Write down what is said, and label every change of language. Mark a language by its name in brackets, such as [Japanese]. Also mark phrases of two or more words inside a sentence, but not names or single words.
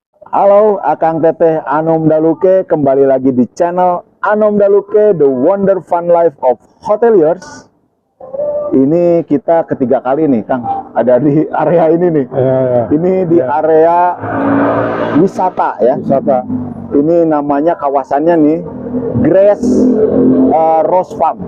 [Indonesian] Halo Akang Teteh Anom Daluke, kembali lagi di channel Anom Daluke, [English] The Wonder Fun Life of Hoteliers. [Indonesian] Ini kita ketiga kali nih Kang, ada di area ini nih. Ini di area wisata ya. Wisata. Ini namanya kawasannya nih Grace Rose Farm.